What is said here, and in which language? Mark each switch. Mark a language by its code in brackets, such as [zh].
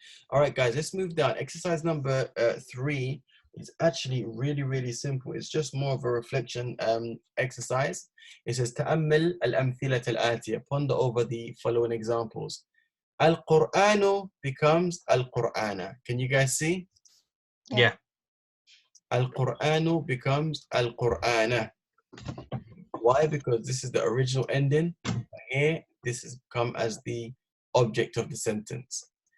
[en] All right, guys, let's move down. Exercise number 3 is actually really simple. It's just more of a reflection exercise. It says [ar] تأمل الأمثلة الآتية. [en] Ponder over the following examples. Al-Qur'anu becomes Al-Qur'ana. Can you guys see? Yeah. Al-Qur'anu becomes Al-Qur'ana. Why? Because this is the original ending. Here, this has come as the object of the sentence.